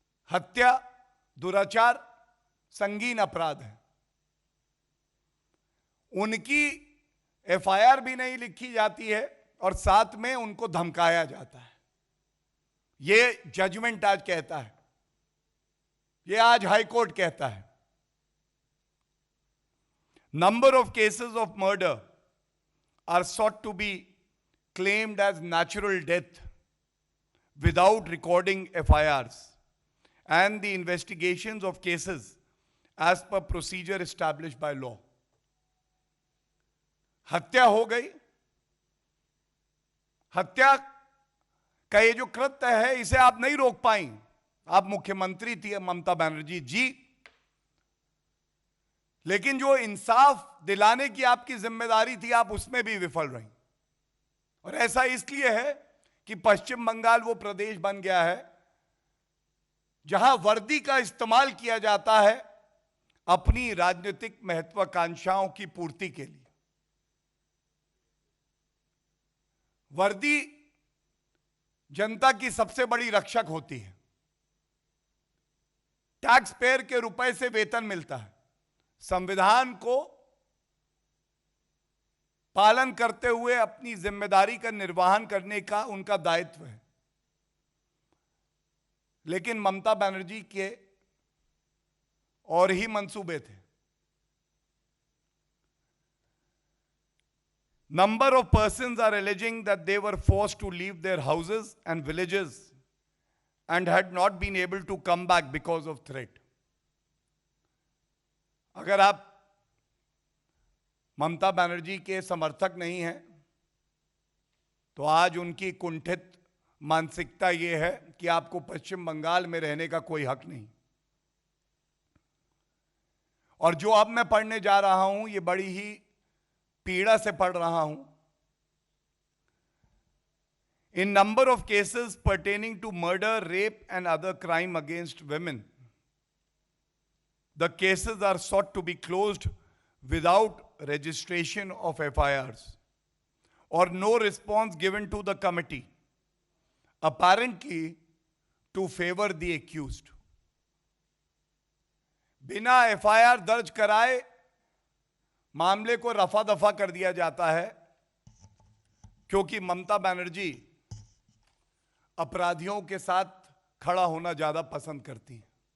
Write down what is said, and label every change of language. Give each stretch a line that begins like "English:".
Hindi: हत्या, दुराचार संगीन अपराध है, उनकी एफआईआर भी नहीं लिखी जाती है और साथ में उनको धमकाया जाता है। ये जजमेंट आज कहता है, ये आज हाई कोर्ट कहता है।
English: Number of cases of murder are sought to be claimed as natural death without recording FIRs, and the investigations of cases as per procedure established by law.
Hindi: हत्या हो गई, हत्या का ये जो कृत्य है इसे आप नहीं रोक पाई। आप मुख्यमंत्री थी ममता बनर्जी जी, लेकिन जो इंसाफ दिलाने की आपकी जिम्मेदारी थी, आप उसमें भी विफल रही। और ऐसा इसलिए है कि पश्चिम बंगाल वो प्रदेश बन गया है जहां वर्दी का इस्तेमाल किया जाता है अपनी राजनीतिक महत्वाकांक्षाओं की पूर्ति के लिए। वर्दी जनता की सबसे बड़ी रक्षक होती है। टैक्स पेयर के रुपए से वेतन मिलता है, संविधान को पालन करते हुए अपनी जिम्मेदारी का निर्वहन करने का उनका दायित्व है। लेकिन ममता बनर्जी के और ही मंसूबे थे।
English: Number of persons are alleging that they were forced to leave their houses and villages and had not been able to come back because of threat.
Hindi: अगर आप ममता बनर्जी के समर्थक नहीं हैं तो आज उनकी कुंठित मानसिकता ये है कि आपको पश्चिम बंगाल में रहने का कोई हक नहीं। और जो अब मैं पढ़ने जा रहा हूं ये बड़ी ही पीड़ा से पढ़ रहा हूं।
English: In number of cases pertaining to murder, rape and other crime against women, the cases are sought to be closed without registration of FIRs or no response given to the committee, apparently to favor the accused.
Hindi: बिना FIR दर्ज कराए मामले को रफा दफा कर दिया जाता है क्योंकि ममता बनर्जी अपराधियों के साथ खड़ा होना ज्यादा पसंद करती हैं।